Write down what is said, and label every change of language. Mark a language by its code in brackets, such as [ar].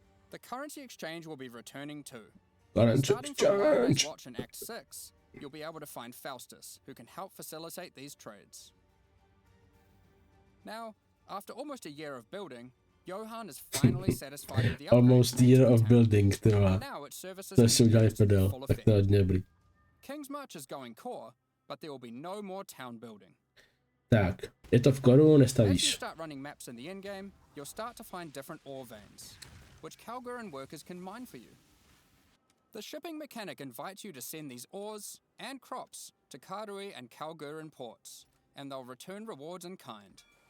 [en] The currency exchange will be returning too. Starting from Wildman's Watch in Act 6, you'll be able to find Faustus, who can help facilitate these trades. Now, after almost a year of building, Johan is finally satisfied with the Almost year of building, [cs] ty vole. To si udělali v prdel, tak to je hodně dobrý. [en] Kingsmarch is going core, but there will be no more town building. [cs] Tak, je to v koru, [en] As you [cs] nestavíš. [en] start running maps in the endgame, you'll start to find different ore veins, which Kalguran workers can mine for you. The shipping mechanic invites you to send these ores and crops to Karui and Kalguran ports, and they'll return rewards in kind.